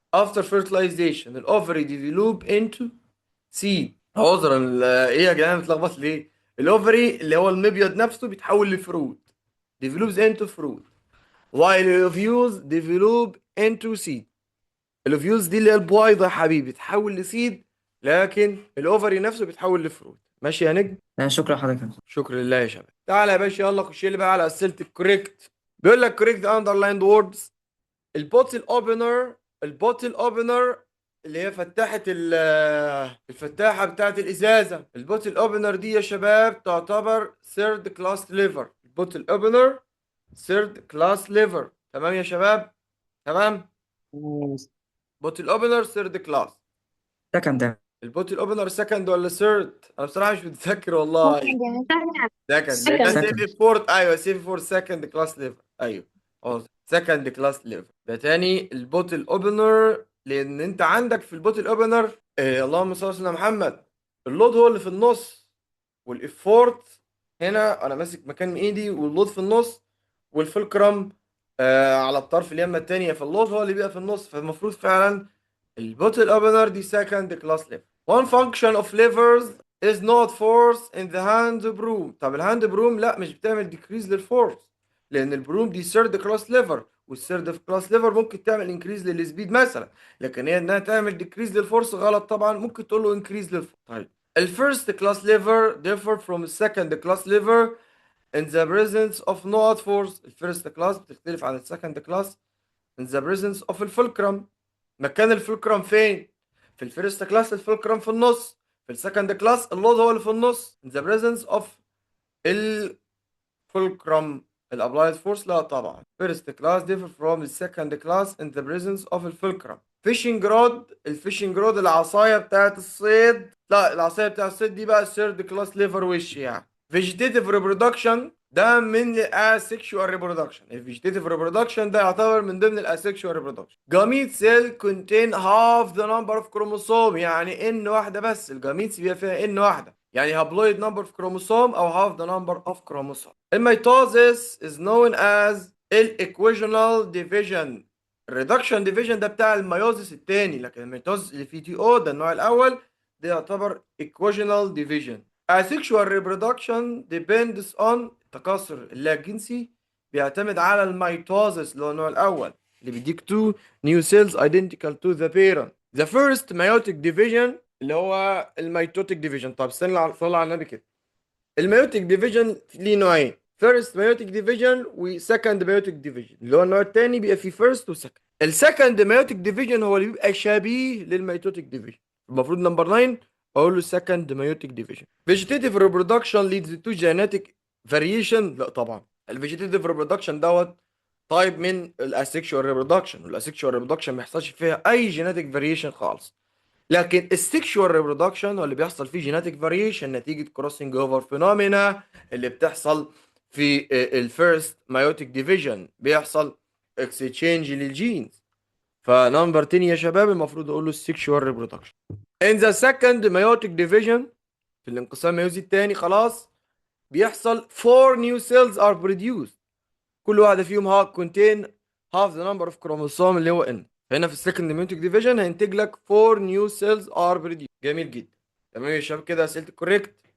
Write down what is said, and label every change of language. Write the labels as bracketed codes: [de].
[en] after fertilization الاوفري develop into seed. [ar] عذرا ايه يا جدعان متلخبط ليه؟ الاوفري اللي هو المبيض نفسه بيتحول لفروت، [en] develops into fruit while [ar] الاوفيوز [en] develop into seed. [ar] الاوفيوز دي اللي هي البويضه يا حبيبي بتتحول لسيد، لكن الاوفري نفسه بيتحول لفروت. ماشي يا نجم؟ شكرا لحضرتك يا مستر. شكرا لله يا شباب. تعالى يا باشا يلا خش لي بقى على اسئله الكوريكت. بيقول لك [en] correct the underlined words. [ar] البوتل اوبنر، البوتل اوبنر اللي هي فتحة الفتاحة بتاعت الإزازة. البوتل اوبنر دي يا شباب تعتبر ثيرد كلاس ليفر. البوتل اوبنر ثيرد كلاس ليفر. تمام يا شباب؟ تمام. تمام يا مستر. بوتل اوبنر ثيرد كلاس. ده كان ده. البوتل اوبنر سكند ولا ثيرد؟ انا بصراحة مش متذكر والله. سكند، لأن سكند. سيفي فورت. أيوه سيفي فور سكند كلاس ليفر. أيوه اه سكند كلاس ليفر. ده تاني البوتل اوبنر، لأن أنت عندك في البوتل اوبنر اللهم صل على سيدنا محمد، اللود هو اللي في النص، والإفورت هنا أنا ماسك مكان إيدي، واللود في النص، والفلكرم على الطرف اليمة التانية، فاللود هو اللي بيبقى في النص. فالمفروض فعلا البوتل اوبنر دي [en] second class lever. One function of levers is not force in the hand broom. [ar] طب الهاند بروم لا مش بتعمل decrease للفورس، لان البروم دي [en] third class lever، [ar] والثيرد class lever ممكن تعمل increase للسبيد مثلا، لكن هي انها تعمل decrease للفورس غلط طبعا. ممكن تقول له increase للفورس. [en] طيب الفيرست class lever differ from the second class lever in the presence of no force. [ar] الفيرست كلاس بتختلف عن السكند كلاس [en] in the presence of [ar] الفولكرم. مكان الفولكرم فين؟ في الفيرست كلاس الفولكرم في النص، في السكند كلاس اللود هو اللي في النص. [en] in the presence of الفولكرم. [ar] الابلايد فورس لا طبعا. [en] first class differ from the second class in the presence of الفولكرم. [ar] فيشنج رود، الفيشنج رود العصايه بتاعت الصيد، لا العصايه بتاعت الصيد دي بقى الثيرد كلاس ليفر وش يعني. [en] vegetative reproduction [ar] ده من [en] الاسexual reproduction. [ar] الفيجيتيف reproduction ده يعتبر من ضمن الاسexual reproduction. [en] gamete cell contain half the number of chromosome، [ar] يعني ان واحده بس. الجاميتس بيبقى فيها ان واحده، يعني هابلويد [en] number of chromosome او half the number of chromosome. الميتوزيس is known as الايكويجنال division. [ar] الريدكشن ديفيجن ده بتاع الميوزيس الثاني، لكن الميتوزيس اللي فيه تي او ده النوع الاول، ده يعتبر [en] equational division. asexual reproduction depends on [ar] التكاثر اللاجنسي بيعتمد على الميتوزيس اللي هو النوع الاول، اللي بيديك [en] two new cells identical to the parent. the first meiotic division اللي هو الميتوتيك division. [ar] طب استنى صلى على النبي كده. الميوتيك ديفيجن ليه نوعين، فيرست ميوتيك ديفيجن وسكند ميوتيك ديفيجن. اللي هو النوع الثاني بيبقى فيه فيرست وسكند. السكند ميوتيك ديفيجن هو اللي بيبقى شبيه للميتوتيك ديفيجن. المفروض نمبر 9 اقول له سكند ميوتيك ديفيجن. فيجيتيف ريبرودكشن ليدز تو جينيتيك فاريشن. لا طبعا الفيجيتيف ريبرودكشن دوت تايب من الاسexual ريبرودكشن، والاسexual ريبرودكشن ما يحصلش فيها اي جينيتيك فاريشن خالص. لكن السكشوال ريبرودكشن هو اللي بيحصل فيه جيناتيك فاريشن نتيجه كروسنج اوفر فينومينا اللي بتحصل في الفيرست مايوتيك ديفيجن، بيحصل اكسشينج للجينز. فنمبر 10 يا شباب المفروض اقول له السكشوال ريبرودكشن. ان ذا سكند مايوتيك ديفيجن، في الانقسام الميوزي الثاني خلاص، بيحصل [en] 4 new cells are produced. [ar] كل واحده فيهم [en] contain half the number of chromosome [ar] اللي هو n. هنا في السكند ميوتيك ديفيجن هينتج لك 4 نيو سيلز ار بروديوس. جميل جدا. تمام يا شباب كده اسئله الكوريكت.